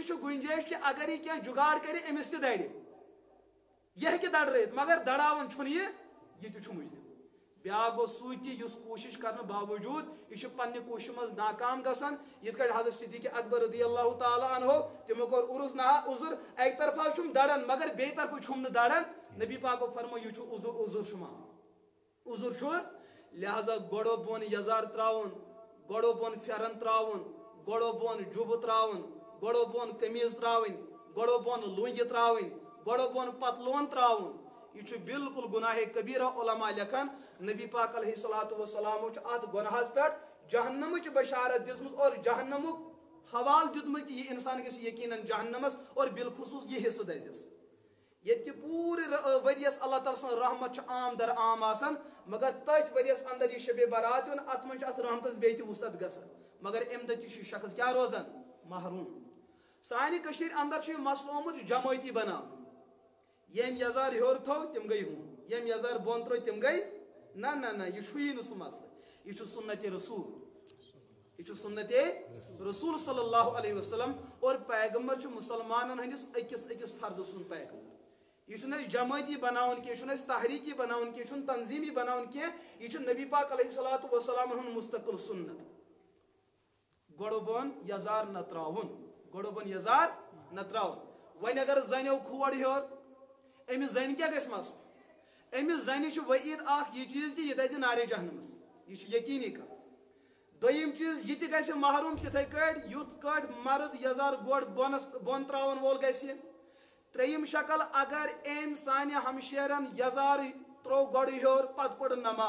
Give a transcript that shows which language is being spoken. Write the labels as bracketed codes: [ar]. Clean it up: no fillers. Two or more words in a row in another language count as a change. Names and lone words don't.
[ks] چھُ گُنجٲیش کہِ اگر یہِ کینٛہہ جُگاڑ کرِ أمِس تہِ دڑِ یہِ ہیٚکہِ دڑرٲیِتھ مگر دڑاوان چھُنہٕ یہِ تہِ چھُ مُجرم بیاکھ گوٚو سُے تہِ یُس کوٗشش کرنہٕ باوجوٗد یہِ چھُ پننہِ کوٗششہِ منٛز ناکام گژھان یِتھ کٲٹھۍ حضرت صدیق اکبر [ar] رضی اللہ تعالیٰ عنہ [ks] تِمو کوٚر عذر اکہِ طرفہٕ چھُم دڑان مگر بیٚیہِ طرفہٕ چھُم نہٕ دڑان نبی پاکو فرمو یہِ چھُ عذر شُمار عذر چھُ لہذا گوڑو بۄن یزار تراوُن گوڑو بۄن پھیرن تراوُن گوڑو بۄن جُبہٕ تراوُن گوڑو بۄن قمیٖض تراوٕنۍ گوڑو بۄن لوٗنٛگہِ تراوٕنۍ گوڑو بۄن پتلون تراوُن یہ چھُ بالکل گناہ کبیرہ علماء لکھان نبی پاک [ar] علیہ الصلوۃ والسلام [ks] چھُ اتھ گناہس پٮ۪ٹھ جہنمٕچ بشارت دِژمٕژ اور جہنمُک حوالہٕ دیُتمُت یہِ انسان گژھِ یقیناً جہنمس اور بالخصوٗص یہِ حصہٕ دزٮ۪س ییٚتہِ کہِ پوٗرٕ ؤرۍیس اللہ تعالیٰ سٕنٛز رحمت چھِ عام در عام آسان مگر تٔتھۍ ؤرۍیس اندر یہِ شبِ برات یُن اتھ منٛز چھِ اتھ رحمتس بیٚیہِ تہِ وُصعت گژھان مگر امہِ دۄہ تہِ چھُ شخص کیٛاہ روزان محروٗم سانہِ کٔشیٖرِ اندر چھُ یہِ مسلہٕ آمُت جمٲعتی بناونہٕ ییٚمۍ یزار ہیوٚر تھوٚو تِم گٔے ہُم ییٚمۍ یزار بۄن ترٛٲے تِم گٔے نہ یہِ چھُیی نہٕ سُہ مسلہٕ یہِ چھُ سُنتِ رسول [ar] صلی اللہ علیہ وسلم [ks] اور پیغمبر چھُ مُسلمانن ہٕنٛدِس أکِس فردٕ سُنٛد پیغمبر یہ چھُنہٕ اَسہِ جمٲعتی بناوُن کینٛہہ یہِ چھُنہٕ اَسہِ تحریٖکی بناوُن کینٛہہ یہِ چھُنہٕ تنظیٖمی بناوُن کینٛہہ یہِ چھُ نبی پاک [ar] علیہ الصلوۃ والسلام [ks] ہُنٛد مستقل سُنت گوڑو بۄن یزار نہ تراوُن وۄنۍ اگر زنیو کھوڑ ہیوٚر أمِس زنہِ کیٛاہ گژھِ مسلہٕ أمِس زنہِ چھُ وعیٖد اکھ یہِ چیٖز کہِ یہِ دزِ نارِ جہنمس یہِ چھُ یقیٖنی کتھ دوٚیِم چیٖز یہِ تہِ گژھِ محروٗم تِتھے کٲٹھۍ یُتھ کٲٹھۍ مرد یزار گۄڈ بۄن تراون وول گژھِ ترٛیٚیِم شکل اگر أمۍ سانہِ ہمشیرن یزار تروو گۄڈٕ ہیوٚر پتہٕ پٔرٕن